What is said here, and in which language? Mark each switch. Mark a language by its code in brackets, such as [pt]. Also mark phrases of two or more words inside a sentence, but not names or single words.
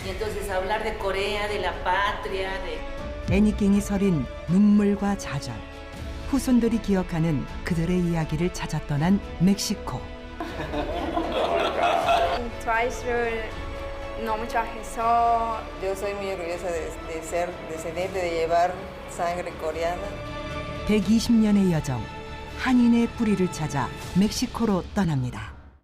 [ko] 애니깽이 서린 눈물과 좌절. 후손들이 기억하는 그들의 이야기를 찾아 떠난 멕시코. Twice를 너무 좋아해서 [es] Yo soy muy orgullosa de ser descendiente, de llevar sangre coreana. [ko] 120년의 여정, 한인의 뿌리를 찾아 멕시코로 떠납니다.